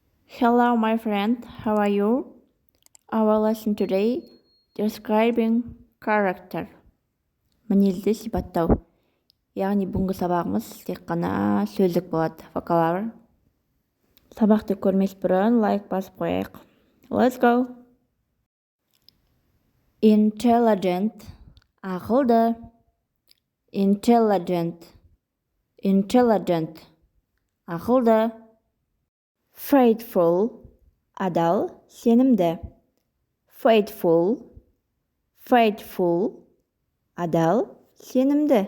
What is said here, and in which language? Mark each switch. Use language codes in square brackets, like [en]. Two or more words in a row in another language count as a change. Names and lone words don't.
[en] Hello, my friend. How are you? Our lesson today describing character. [kk] Мінезді сипаттау. Яғни бүгінгі сабағымыз тек қана сөздік болады, vocabulary. Сабақты көрмес бұрын лайк басып қояйық. [en] Let's go. Intelligent. [kk] Ақылды. Intelligent. Ақылды. Faithful. Адал, сенімді. Faithful. Адал, сенімді.